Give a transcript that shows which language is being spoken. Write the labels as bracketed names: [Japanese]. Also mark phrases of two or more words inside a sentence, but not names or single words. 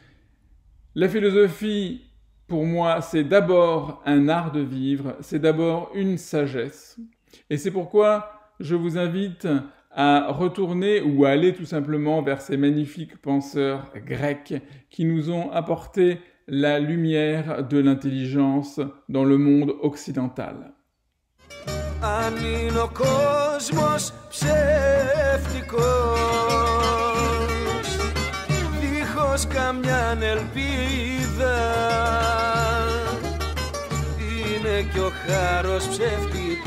[French] La philosophie, pour moi, c'est d'abord un art de vivre, c'est d'abord une sagesse. Et c'est pourquoi je vous invite à retourner ou à aller tout simplement vers ces magnifiques penseurs grecs qui nous ont apporté la lumière de l'intelligence dans le monde occidental. [Greek] Αν είναι ο κόσμος ψεύτικος, δίχως καμιά ελπίδα, είναι κι ο χάρος ψεύτικος.